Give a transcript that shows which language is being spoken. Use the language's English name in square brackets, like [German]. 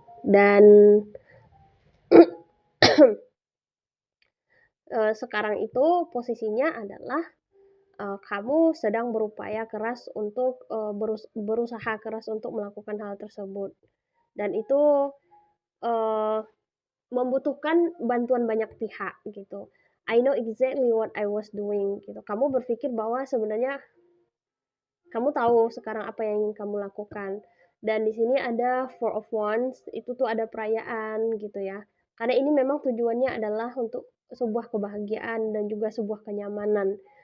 [Indonesian] Dan sekarang itu posisinya adalah kamu sedang berupaya keras untuk berusaha keras untuk melakukan hal tersebut, dan itu membutuhkan bantuan banyak pihak gitu. [English] I know exactly what I was doing gitu. [Indonesian] Kamu berpikir bahwa sebenarnya kamu tahu sekarang apa yang ingin kamu lakukan, dan di sini ada Four of Wands, itu tuh ada perayaan gitu ya. Karena ini memang tujuannya adalah untuk sebuah kebahagiaan dan juga sebuah kenyamanan.